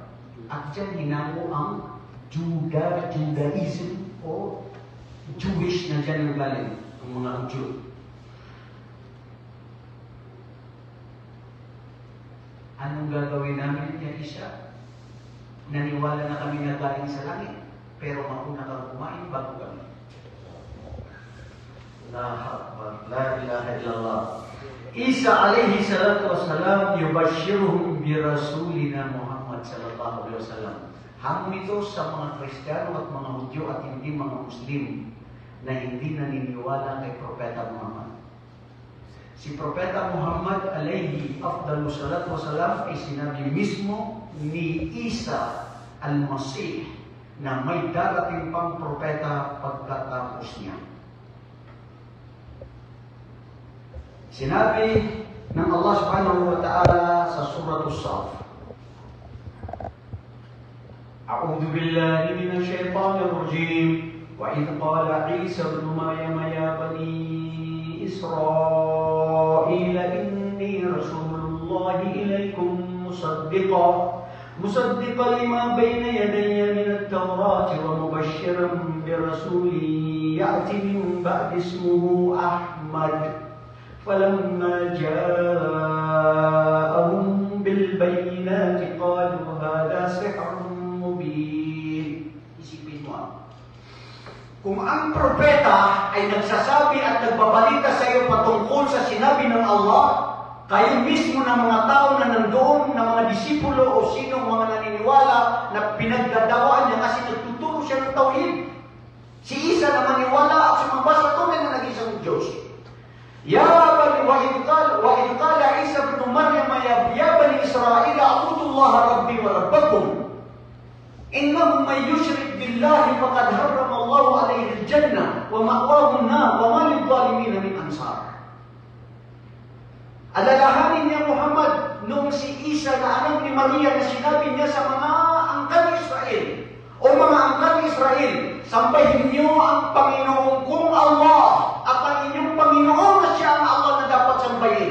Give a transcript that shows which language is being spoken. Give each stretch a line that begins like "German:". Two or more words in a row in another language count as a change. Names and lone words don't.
Filipino: At dyan hinango ang Judaism o Jewish na dyan ang galing, ang mga Jew. Anong gagawin namin, Ya Isa? Naniwala na kami na galing sa langit, pero mauna kang kumain bago kami.
Arabic: لا إله إلا الله. عيسى عليه الصلاة والسلام يبشرهم برسولنا محمد صلى الله عليه وسلم.
Filipino: Hamon ito sa mga Kristiyano at mga Hudyo at hindi mga Muslim na hindi naniniwala kay Propeta Muhammad. Si Propeta Muhammad
Arabic: عليه أفضل الصلاة والسلام
Filipino: ay sinabi mismo ni Isa al-Masih na may darating pang propeta pagkatapos niya. Sinabi ng Allah
Arabic: سبحانه وتعالى
Filipino: sa Surah As-Saff, A'udhu
Arabic: بالله من الشيطان الرجيم وإذ قال عيسى ابن مريم يا بني إسرائيل إني رسول الله إليكم مصدقا لما بين يدي من التوراة ومبشرا برسول يأتي من بعدي اسمه أحمد. فلما جاءهم بالبينات قالوا هذا سحر مبين.
Filipino: Isipin mo, kung ang propeta ay nagsasabi at nagbabalita sa iyo patungkol sa sinabi ng Allah, Kayo mismo na mga tao na nandoon, na mga disipulo o sino mga naniniwala na pinagdadawaan niya kasi nagtuturo siya ng tauhid. Si Isa na maniwala at sumamba sa tunay na nag-isang Diyos.
Arabic: يا بني وإن قال عيسى ابن مريم يا بني إسرائيل اعبدوا الله ربي وربكم إنه من يشرك بالله فقد حرم الله عليه الجنة ومأواه النار وما للظالمين من أنصار.
Filipino: Alalahanin niya Muhammad noong si Isa na anak ni Maria na sinabi niya sa mga angkan ni Israel o mga angkan ni Israel, sambahin niyo ang Panginoon kong Allah at ang inyong Panginoon na siya ang Allah na dapat sambahin.